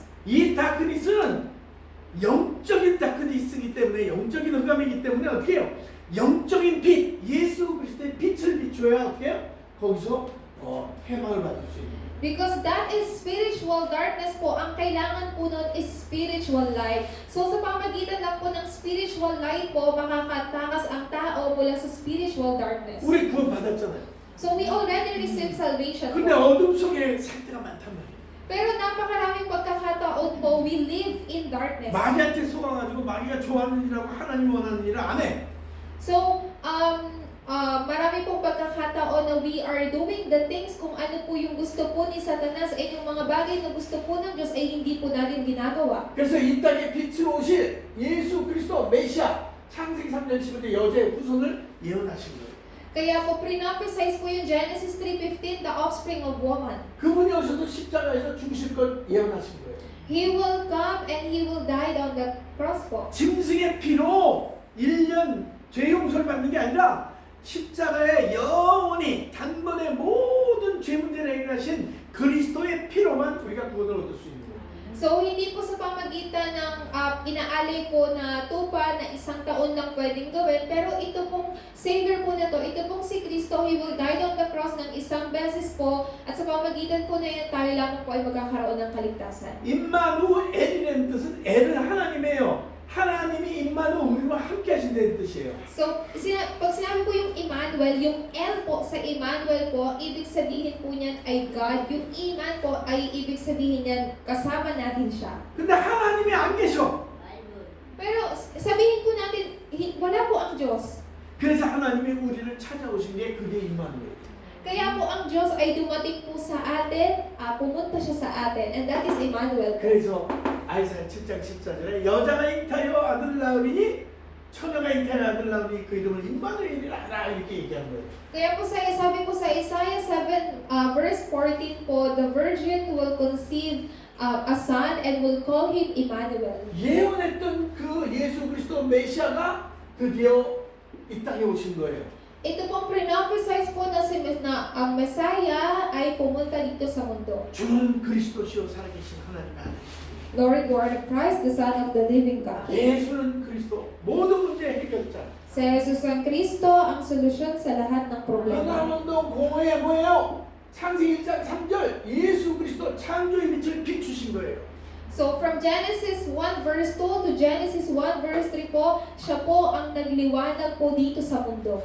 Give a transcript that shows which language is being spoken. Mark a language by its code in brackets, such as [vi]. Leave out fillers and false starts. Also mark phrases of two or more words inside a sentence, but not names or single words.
[ko] 이 다크니스는 영적인 다크니스이기 때문에, 영적인 흑암이기 때문에 어떻게 해요? 영적인 빛, 예수 그리스도의 빛을 비추어야 어떻게 해요? 거기서 해방을 받을 수 있는 거예요. [en] Because that is spiritual darkness [tl] po. Ang kailangan po nun is [en] spiritual light. [tl] So sa pamagitan lang po ng [en] spiritual light [tl] po, makakatakas ang tao mula sa [en] spiritual darkness. [ko] 우리 구원 받았잖아요. [en] So we already received salvation [ko] 근데 [tl] po. [ko] 어둠 속에 살 때가 많단 말이에요. [tl] Pero napakaraming pagkakataon po, [en] we live in darkness. [ko] 마귀한테 속아가지고 마귀가 좋아하는 일하고 하나님 원하는 일을 안 해. [tl] So, marami pong pagkakataon na [en] we are doing the things [tl] kung ano po yung gusto po ni Satanas at yung mga bagay na gusto po ng Diyos ay hindi po natin ginagawa. [ko] 그래서 이 땅에 빛으로 오실 예수 그리스도 메시아 창세기 3장 15절 여자의 후손을 예언하신 거예요. [tl] Kaya po, pre-prophesize po yung Genesis 3:15, [en] the offspring of woman. [ko] 그분이 오셔서 십자가에서 죽으실 걸 예언하신 거예요. [en] He will come and He will die on the cross [tl] po. [ko] 짐승의 피로 1년 죄 용서를 받는 게 아니라 십자가에 영원히 단번에 모든 죄 문제를 해결하신 그리스도의 피로만 우리가 구원을 얻을 수 있는 거예요. [tl] So, hindi po sa pamagitan ng inaalay po na tupa na isang taon lang pwedeng gawin, pero ito pong Savior po na to, ito pong si Kristo, [en] He will die on the cross [tl] ng isang beses po, at sa pamagitan po na yan, tayo lamang po ay magkakaroon ng kaligtasan. [ko] 임마누엘이라는 뜻은 엘은 하나님이에요. 하나님이 임마누 우리와 함께 하신다는 뜻이에요. [tl] So, pag sinabi po yung Emmanuel, yung L po sa Emmanuel po, ibig sabihin po niyan ay God. Yung Iman po ay ibig sabihin niyan, kasama natin siya. [ko] 근데 하나님이 안 계셔. [tl] Pero sabihin po natin, wala po ang Diyos. [ko] 그래서 하나님이 우리를 찾아오신 게 그게 임마누엘. [tl] Kaya po ang Diyos ay dumating po sa atin, pumunta siya sa atin, [en] and that is Emmanuel. [ko] 그래서 아이사야 7장 14절에 여자가 잉타여 아들을 낳으리니 처녀가 잉타여 아들을 낳으니 그 이름을 임마누엘이라 하라 이렇게 얘기한 거예요. [tl] Kaya po sabi po sa Isaiah 7 verse 14 po, [en] the virgin will conceive a son and will call him Emmanuel. [ko] 예언했던 그 예수 그리스도 메시아가 드디어 이 땅에 오신 거예요. [tl] Ito pong pre-prophesize po na ang Messiah ay pumunta dito sa mundo. [ko] 주는 그리스도시요 살아계신 하나님의 아들이십니다. [en] Lord, you are the Christ, the Son of the living God. [ko] 예수는 그리스도 모든 문제 해결자. [tl] Si Jesus ang Kristo ang solusyon sa lahat ng problema. [ko] 은하운동 공허에 뭐예요? 창세기 1장 3절 예수 그리스도 창조의 빛을 비추신 거예요. [en] So from Genesis 1 verse 2 to Genesis 1 verse 3 po, [tl] siya po ang nagliwanag po dito sa mundo.